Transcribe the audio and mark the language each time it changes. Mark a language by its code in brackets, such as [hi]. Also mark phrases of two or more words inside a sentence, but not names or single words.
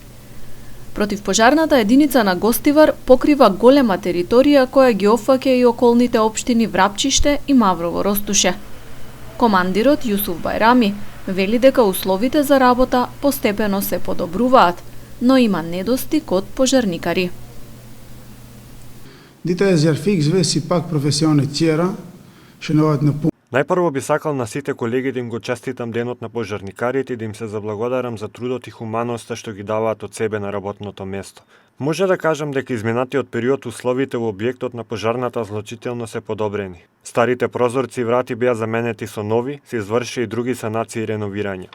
[mk] Противпожарната единица на Гостивар покрива голема територија која ги опфаќа и околните општини Врапчиште и Маврово Ростуше. Командирот Јусуф Бајрами вели дека условите за работа постепено се подобруваат, но има недостиг од пожарникари. [sq] Dita e Zjarfikësve si pak profesione tjera shënohet në punë. [mk] Најпрво би сакал на сите колеги да им го честитам денот на пожарникарите и да им се заблагодарам за трудот и хуманоста што ги даваат од себе на работното место. Може да кажам дека изминатиот период условите во објектот на пожарната злочително се подобрени. Старите прозорци и врати беа заменети со нови, се изврши и други санации и реновирања.